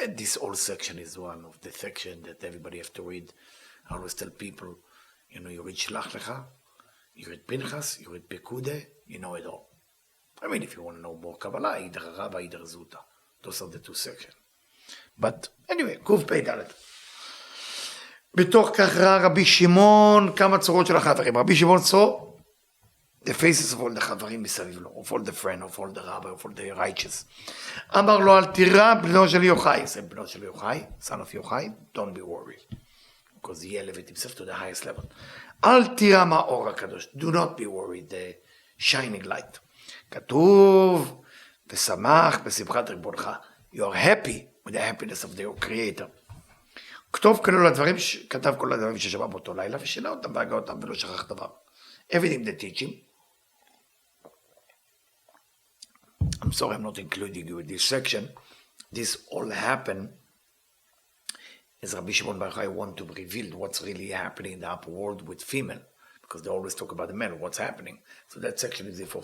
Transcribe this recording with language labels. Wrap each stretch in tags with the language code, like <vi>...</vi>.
<en>This whole section is one of the sections that everybody has to read. I always tell people, you read Shlach Lecha, you read Pinchas, you read Pekude, you know it all. I mean, if you want to know more Kabbalah, either Rabba, either Zuta. Those are the two sections. But anyway,</en> <he>קוף פי ד' בתוך כך ראה רבי שמעון כמה צורות של החברים.</he> <en>רבי שמעון saw the faces of all the חברים</en> <he>מסביב לו,</he> <en>of all the friends, of all the rabbi, of all the righteous.</en> <he>אמר לו, אל תירא בנו של יוחאי. זה בנו של יוחאי,</he> <en>son of יוחאי, don't be worried. Because he elevated himself to the highest level.</en> <he>אל תירא מהאור הקדוש.</he> <en>Do not be worried, the shining light.</en> <he>כתוב, ושמח בשמחת ריבונך.</he> <en>You are happy with the happiness of the creator.</en> <he>כתב כל הדברים ששמע באותו לילה, ושינה אותם והגה אותם ולא שכח דבר.</he> <en>Everything they teach him. I'm sorry I'm not including you in this section. This all happened as Rabbi Shimon Bar Yochai want to reveal what's really happening in the upper world with female, because they always talk about the men, what's happening. So that section is therefore.</en>